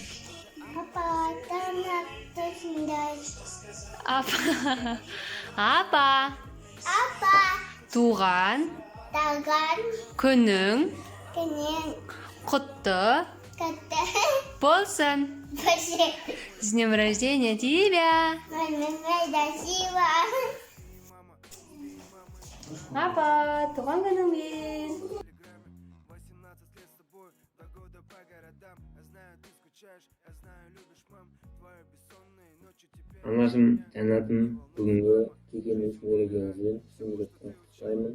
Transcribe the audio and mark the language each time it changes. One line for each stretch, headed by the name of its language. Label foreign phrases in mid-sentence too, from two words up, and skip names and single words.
Kazakh: Апа, тамақты сындай. Апа, туған күнің құтты болсын.
Russian: С днем рождения тебя!
Kazakh: Апа, туған күніңмен! Анашым, жәннатым, бүгінгі келген мерекеңізбен шын жүректен құттықтаймын.